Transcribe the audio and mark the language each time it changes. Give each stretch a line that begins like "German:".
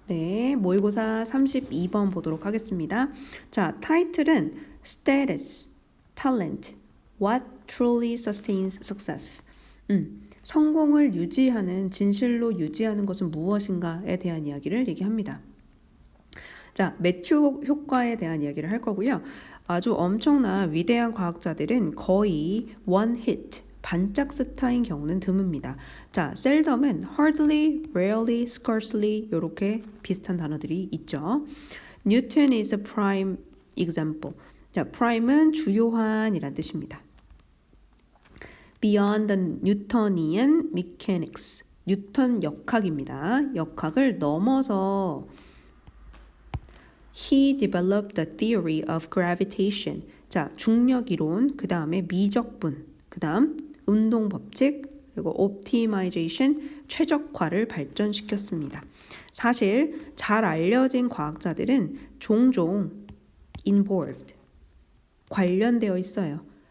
Korean: 네, 모의고사 32번 보도록 하겠습니다. 자, 타이틀은
English: Status, Talent, What Truly Sustains Success.
Korean: 성공을 유지하는, 진실로 유지하는 것은 무엇인가에 대한 이야기를 얘기합니다. 자, 매튜 효과에 대한 이야기를 할 거고요. 아주 엄청난 위대한 과학자들은 거의
English: one hit,
Korean: 반짝 스타인 경우는 드뭅니다. 자, seldom은
English: hardly, rarely, scarcely
Korean: 이렇게 비슷한 단어들이 있죠.
English: Newton is a prime example.
Korean: 자, prime은 주요한이란 뜻입니다.
English: Beyond the Newtonian mechanics.
Korean: 뉴턴 역학입니다. 역학을 넘어서
English: He developed the theory of gravitation.
Korean: 자, 중력 이론, 그 다음에 미적분, 그 다음 운동 법칙, 그리고 optimization, 최적화를 발전시켰습니다. 사실 잘 알려진 과학자들은 종종 involved, 관련되어 있어요.